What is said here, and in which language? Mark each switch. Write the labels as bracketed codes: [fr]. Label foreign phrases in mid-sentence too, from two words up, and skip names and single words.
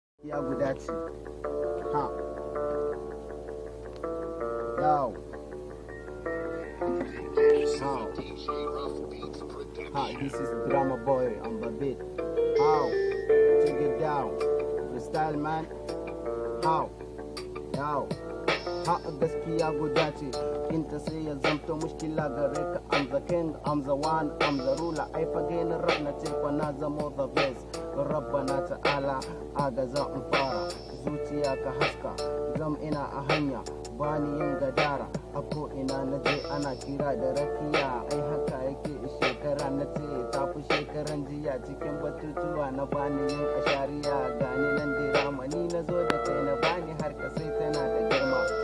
[ha] Ya guda ce. Ha. Yau. [en] How? Ha, this is Drama Boy on the beat. How? Take it down. Freestyle, man. How? Yau. [ha] Ha, gaskiya guda ce. In ta sai ya zamto mushkila gare ka. [en] I'm the king, I'm the one, I'm the ruler. [ha] Ai fage na rap na ce kwa na zamo [en] the best. [ar] Rabbana ta'ala, [ha] agaza in fara. Zuciya ka haska, zam ina a hanya. Bani yin gadara, a ko ina na je ana kira da rakiya. Ai haka yake shekara na ce ta fi shekaran jiya. Cikin batutuwa na bani yin ashariya. Gani nan dirama ni na zo da kai na bani har ka sai tana da girma.